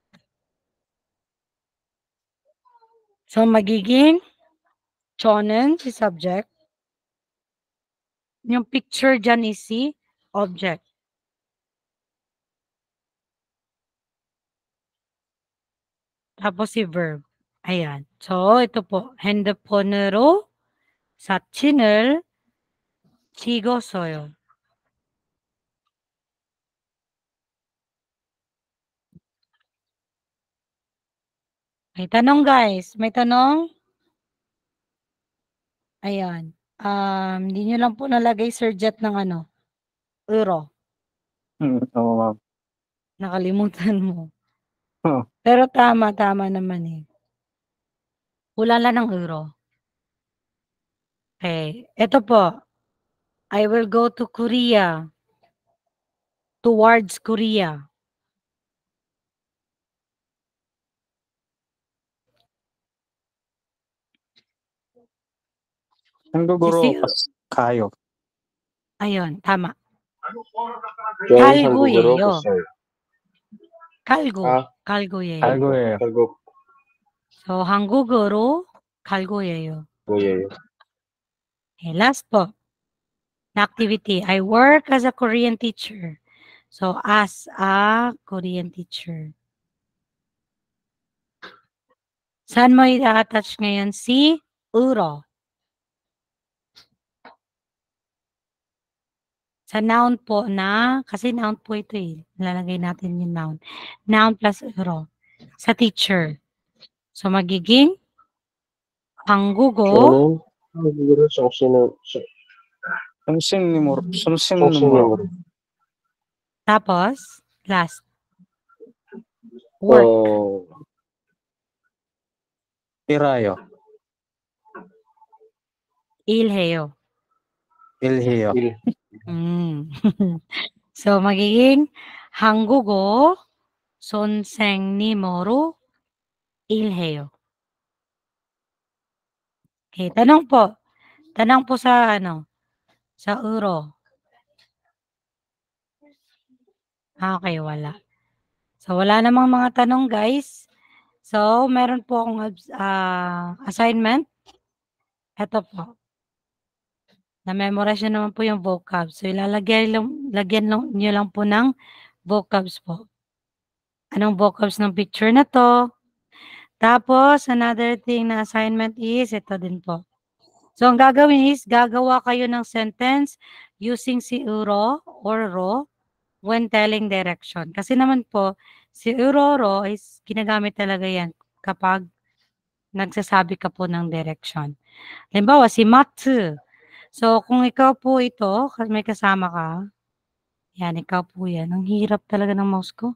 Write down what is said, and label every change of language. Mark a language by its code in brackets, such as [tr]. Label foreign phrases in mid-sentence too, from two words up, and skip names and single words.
[tl] So, magiging chonen si subject. Yung picture dyan is si object. tapos si verb. Ayan. So, ito po. [ko] 핸드폰으로 사진을 찍었어요. [tl] May tanong, guys. May tanong? Ayan. Hindi nyo lang po nalagay, Sir Jet, ng ano? Euro. Oo, ma'am. Nakalimutan mo. Oh. Pero tama naman eh. Wala lang ng euro. Okay. Ito po. [en] I will go to Korea. Towards Korea. [ko] 한국으로 [tl] Sisi- [ko] 가요. Ayun, tama. 저는 한국으로 갈고예요. 갔어요. 갈고. 아. 갈고예요. 갈고예요. 한국 So, 한국어로 갈고예요. 뭐예요? [en] Okay, last po. The activity. I work as a Korean teacher. So, as a Korean teacher. [tl] Saan mo i-attach ngayon si euro? Sa noun po na, kasi noun po ito eh. Lalagay natin yung noun. [en] Noun plus [tl] euro. Sa teacher. So, magiging 한국어 [ko] 저는 한국으로 선생님으로. 정신으로 [tl] tapos [en] last. Work. [ko] 일해요. 일해요. 일해요. 일 [tl] So, magiging [ko] 한국어 선생님으로 일해요. [tl] Okay, tanong po. Tanong po sa ano? Sa euro. Okay, wala. So, wala namang mga tanong, guys. So, meron po akong assignment. Ito po. Na-memorize nyo naman po yung vocabs. So, lagyan nyo lang po ng vocabs po. Anong vocabs ng picture na to? Tapos, [en] another thing [tl] na assignment is, ito din po. So, ang gagawin is, gagawa kayo ng [en] sentence using [tl] si euro or ro [en] when telling direction. [tl] Kasi naman po, si euro ro is ginagamit talaga yan kapag nagsasabi ka po ng direction. Halimbawa, si Matsu. So, kung ikaw po ito, may kasama ka, yan, ikaw po yan. Ang hirap talaga ng mouse ko.